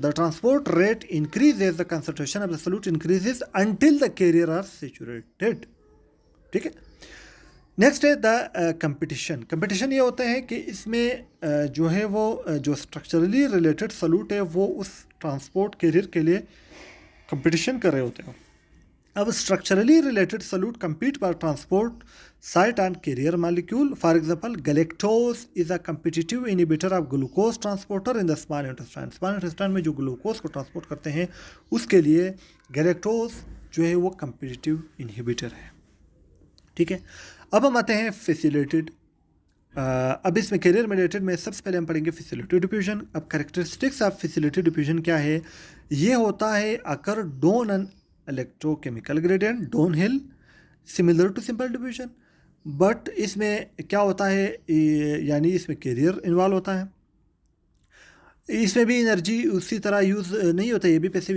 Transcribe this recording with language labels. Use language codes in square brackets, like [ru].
[en] The transport rate increase as the concentration of the solute increases until the carrier are saturated. [hi] ठीक है, next है the competition. Competition ये होता है कि इसमें जो है वो जो स्ट्रक्चरली रिलेटेड सॉल्यूट है वो उस ट्रांसपोर्ट कैरियर के लिए कंपटीशन कर रहे होते हैं। [en] अब structurally related solute compete for transport site and carrier molecule. For example, galactose is a competitive inhibitor of glucose transporter in the small intestine. [hi] Small intestine में जो ग्लूकोज को ट्रांसपोर्ट करते हैं उसके लिए गैलेक्टोज जो है वो कंपिटिटिव इनहिबिटर है। ठीक है, अब हम आते हैं फैसिलिटेटेड। अब इसमें कैरियर मीडिएटेड में सबसे पहले हम पढ़ेंगे फैसिलिटेटेड डिफ्यूजन। अब कैरेक्टरिस्टिक्स ऑफ फैसिलिटेटेड डिफ्यूजन क्या है? ये होता है [en] occur down an electrochemical gradient down hill similar to simple diffusion, [hi] but इसमें क्या होता है, यानी इसमें कैरियर इन्वॉल्व होता है, इसमें भी एनर्जी उसी तरह यूज़ नहीं होता, ये भी पैसिव।